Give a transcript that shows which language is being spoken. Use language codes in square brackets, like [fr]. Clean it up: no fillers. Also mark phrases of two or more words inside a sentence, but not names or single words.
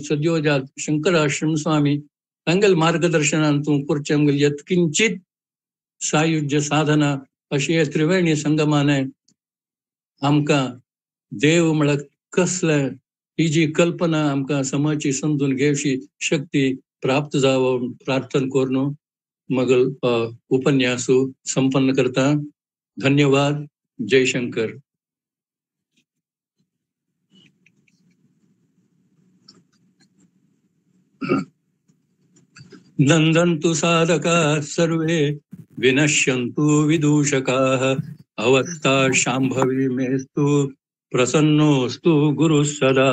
[kok] सद्योजात शंकराश्रम स्वामी तांगेल मार्गदर्शनांतून करचे आमगेल यत्किंचित सायुज्य साधना अशी हे त्रिवेणी संगमाने आमकां देव म्हळ्यार कसले ही जी कल्पना आमकां समाची समजून घेवची शक्ती प्राप्त जावं प्रार्थना करून मगल उपन्यासू संपन्न करता. धन्यवाद. जय शंकर. [sa] नंदन्तु साधका सर्वे विनश्यन्तु विदूषकाः अवस्था शाम्भवी मेस्तु प्रसन्नोस्तु गुरुः सदा.